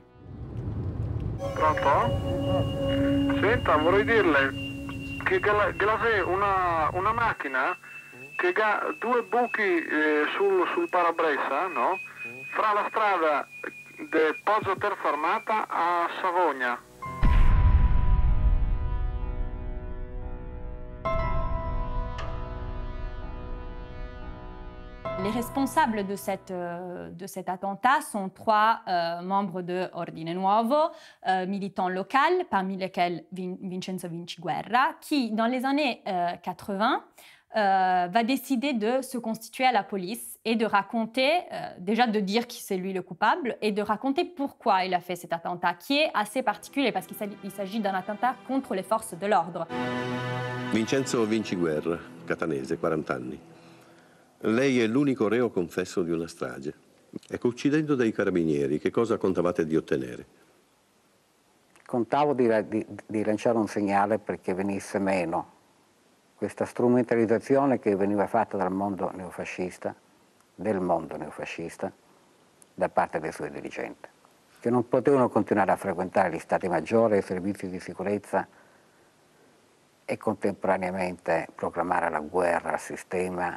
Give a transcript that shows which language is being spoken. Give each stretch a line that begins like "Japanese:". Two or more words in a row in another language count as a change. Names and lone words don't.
Italian: Pronto? Senta, vorrei dirle che Glasé, una macchina che ha due buchi sul parabrezza, no? Fra la strada di Poggio Terza Armata a Savogna.
French: Les responsables de cet attentat sont trois membres de Ordine Nuovo, militants locaux, parmi lesquels Vincenzo Vinciguerra, qui, dans les années 80, va décider de se constituer à la police et de raconter, déjà de dire que c'est lui le coupable, et de raconter pourquoi il a fait cet attentat, qui est assez particulier parce qu'il s'agit d'un attentat contre les forces de l'ordre.
Italian: Vincenzo Vinciguerra, catanese, 40 anni. Lei è l'unico reo confesso di una strage. Ecco, uccidendo dei carabinieri, che cosa contavate di ottenere? Contavo di lanciare un segnale perché venisse meno questa strumentalizzazione che veniva fatta dal mondo neofascista, da parte dei suoi dirigenti, che non potevano continuare a frequentare gli stati maggiori e i servizi di sicurezza e contemporaneamente proclamare la guerra al sistema.